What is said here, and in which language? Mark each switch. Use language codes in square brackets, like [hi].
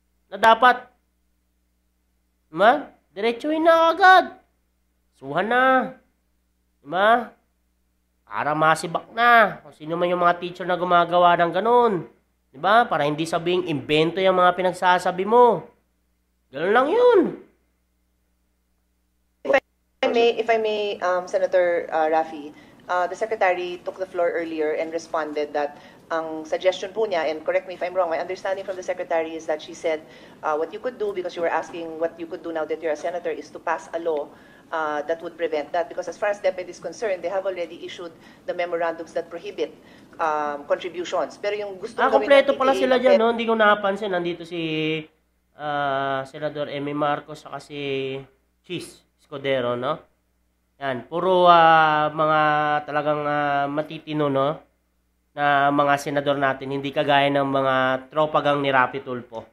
[tl] Na dapat, di ba? Diretsuhin na agad. Suhan na. Di ba? Para masibak na. Kung sino man yung mga teacher na gumagawa ng ganun. Di ba? Para hindi sabing invento yung mga pinagsasabi mo. Ganun lang yun. [en] If I may, Senator Raffy, the Secretary took the floor earlier and responded that [tl] ang suggestion po niya, [en] and correct me if I'm wrong, my understanding from the Secretary is that she said what you could do, because you were asking what you could do now that you're a Senator, is to pass a law that would prevent that. Because as far as DepEd is concerned, they have already issued the memorandums that prohibit contributions. [tl] Pero yung gusto gawin ng kompleto pala PTA sila dyan, no? Hindi ko napansin. Nandito si Senador Amy Marcos saka si Cheese Escudero, no? Yan, puro mga talagang matitino, no? Na mga senador natin, hindi kagaya ng mga tropagang ni Rapi Tulfo.